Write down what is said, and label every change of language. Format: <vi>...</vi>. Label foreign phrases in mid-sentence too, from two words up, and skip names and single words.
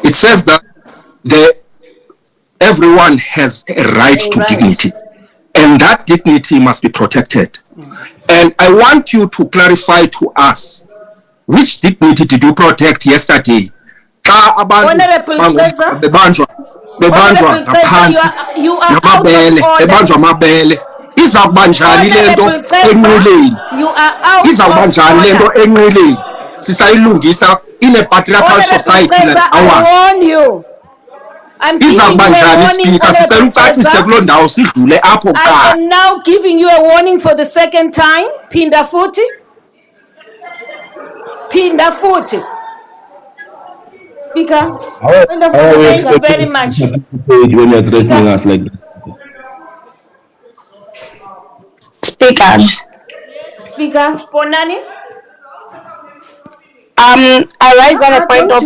<en>It says that everyone has a right to dignity, and that dignity must be protected. And I want you to clarify to us, which dignity did you protect yesterday? Honorable Cesar.</en> <xh>bebanjwa ngaphansi</xh> <en>you are out</en> <xh>namabele</xh> <en>of order.</en> <xh>bebanjwa amabele izakuba njani lento enqileni</xh> <en>You are out</en> <xh>izakuba</xh> <en>of</en> <xh>njani lento</xh> <en>order.</en> <xh>enqileni sisayilungisa</xh> <en>in a patriarchal society like I ours warn you. I'm giving you</en> <xh>izakuba</xh> <en>a</en> <xh>njani</xh> <en>warning,</en> <xh>speaker sicela</xh> <en>Honorable</en> <xh>ucacise</xh> <en>Cesar.</en> <xh>kuloo ndawo sidlule apho</xh> <en>I</en> <xh>kuqala</xh> <en>am now giving you a warning for the second time.</en> <zu>Pinda futhi. Pinda futhi.</zu> <en>Speaker. Thank you very much. When you're threatening us like that. Speaker. Speaker. Ponani. I rise on a point of</en>